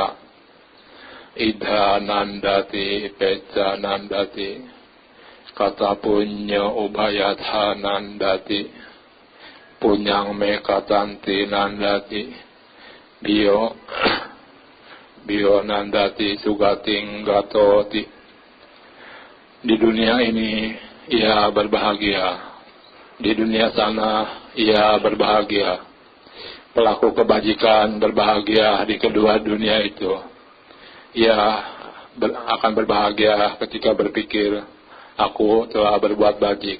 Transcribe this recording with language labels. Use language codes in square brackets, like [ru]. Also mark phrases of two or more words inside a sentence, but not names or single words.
[pi] Idha nandati pecca nandati kata punya ubayatha nandati punyang me katanti nandati bio nandati sugating gatoti. [id] Di dunia ini ia berbahagia, di dunia sana ia berbahagia. Pelaku kebajikan berbahagia di kedua dunia itu. Ia akan berbahagia ketika berpikir, aku telah berbuat bajik.